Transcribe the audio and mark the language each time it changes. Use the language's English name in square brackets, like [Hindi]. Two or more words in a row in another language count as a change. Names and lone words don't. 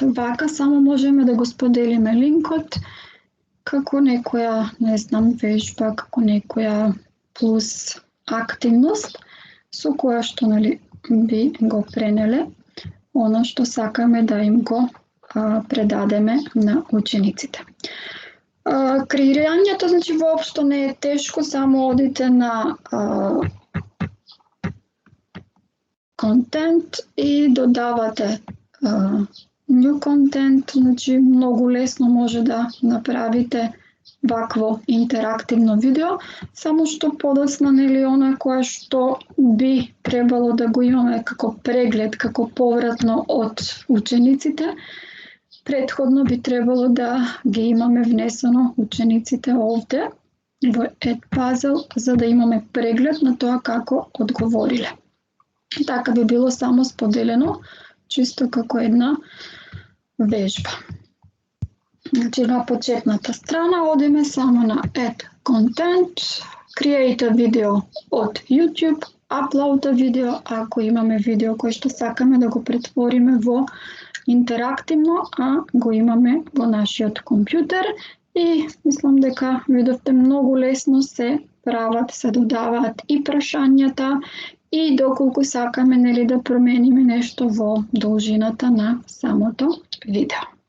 [Macedonian] Вака само можеме да го споделиме линкот како некоја, не знам, вежба, како некоја плюс активност со која што би го пренеле оно што сакаме да им го предадеме на учениците. Креирањето, значи, воопшто не е тешко, само одите на контент и додавате [English] new content, [Macedonian] значи многу лесно може да направите вакво интерактивно видео, само што подоцна, нели, она кое што би требало да го имаме како преглед, како повратно од учениците, претходно би требало да ги имаме внесено учениците овде во Edpuzzle, за да имаме преглед на тоа како одговориле. Така би било само споделено, чисто како една вежба. Значи, на почетната страна одиме само на [English] Add Content, Create a video [Macedonian] од YouTube, [English] Upload a video, [Macedonian] ако имаме видео кој што сакаме да го претвориме во интерактивно, а го имаме во нашиот компјутер, и мислам дека видовте многу лесно се прават, се додаваат и прашањата, и доколку сакаме, нели, да промениме нешто во должината на самото видео.